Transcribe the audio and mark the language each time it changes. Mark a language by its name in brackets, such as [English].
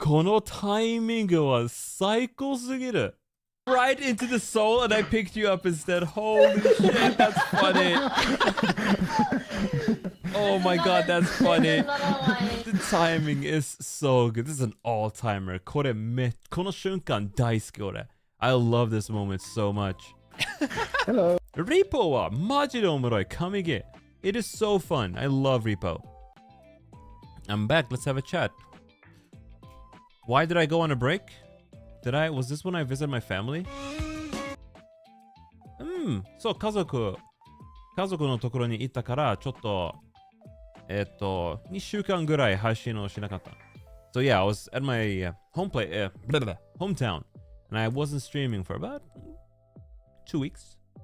[Japanese] このタイミングは最高すぎる。 [English] Right into the soul and I picked you up instead. Holy shit, that's funny. Oh my god, that's funny. [Japanese] 呪われ [English] The timing is so good. This is an all-timer. [Japanese] この瞬間大好き俺。 [English] I love this moment so much. Hello. [Japanese] Repo はマジでおもろい。神ゲー。 [English] It is so fun. I love Repo. I'm back. Let's have a chat. Why did I go on a break? Was this when I visited my family? [Japanese] そう、家族のところに行ったから、ちょっと、2週間ぐらい配信をしなかった。 [English] So yeah, I was at my hometown, and I wasn't streaming for about 2 weeks.